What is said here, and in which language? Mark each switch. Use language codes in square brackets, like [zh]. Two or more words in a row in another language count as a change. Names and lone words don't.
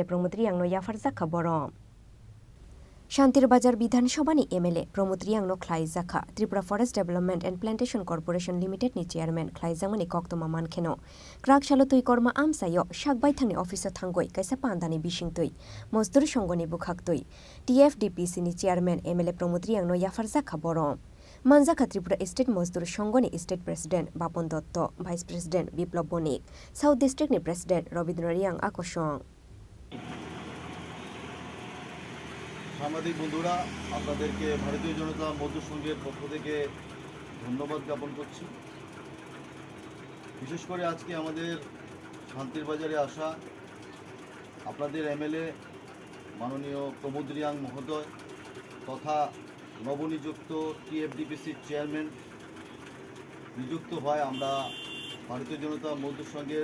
[trp] Promotri ang no yafar jakha borom Shantir Bazar Bidhan Sabhani MLA Promotri ang nokhlai jakha Tripura Forest Development and Plantation Corporation Limited ni chairman khlai jamani koktoma mankheno Krakshalo tui korma amsayo shakbai thangni office thangoi kaisa pandani bisingtui mojdur songoni bukhaktui TFDPC ni chairman MLA Promotri ang no yafar jakha borom Manjakha Tripura State Mojdur Songoni State President Bapon Dotto Vice President Biplab Bonik South District ni President Robindra Riang Akosong [bn] সাংবাদিক বন্ধুরা আপনাদেরকে ভারতীয় জনতা মজদুর সংঘের পক্ষ থেকে ধন্যবাদ জ্ঞাপন করছি বিশেষ করে আজকে আমাদের শান্তির বাজারে আসা আপনাদের এমএলএ মাননীয় প্রমোদ রিয়াং মহোদয় তথা নবনিযুক্ত টিএফডিপিসির চেয়ারম্যান নিযুক্ত হয় আমরা ভারতীয় জনতা মজদুর সংঘের